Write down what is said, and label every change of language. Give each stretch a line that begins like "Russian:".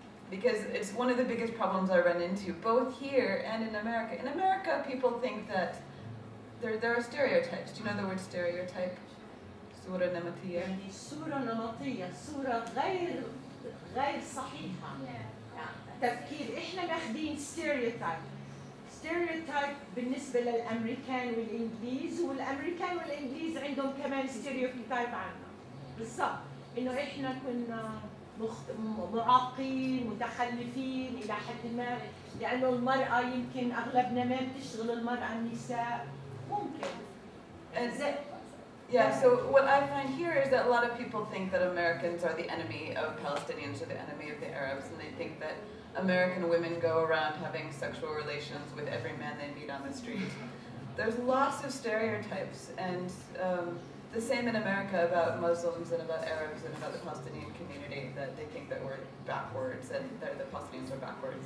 English: Because it's one of the biggest problems I run into, both here and in America. In America, people think that there are stereotypes. Do you know the word stereotype?
Arabic: صورة نمطية. يعني صورة نمطية، صورة غير صحيحة. تفكير إحنا ماخذين stereotype. stereotype بالنسبة للأمريكان والإنجليز، والأمريكان والإنجليز عندهم كمان stereotype عنا. بالضبط. إنه إحنا كنا معاقين متخلفين إلى حد ما، لأنه المرأة يمكن أغلبنا ما بتشتغل المرأة النساء ممكن.
English: Yeah, so what I find here is that a lot of people think that Americans are the enemy of Palestinians or the enemy of the Arabs, and they think that American women go around having sexual relations with every man they meet on the street. There's lots of stereotypes, and the same in America about Muslims and about Arabs and about the Palestinian community, that they think that we're backwards and that the Palestinians are backwards.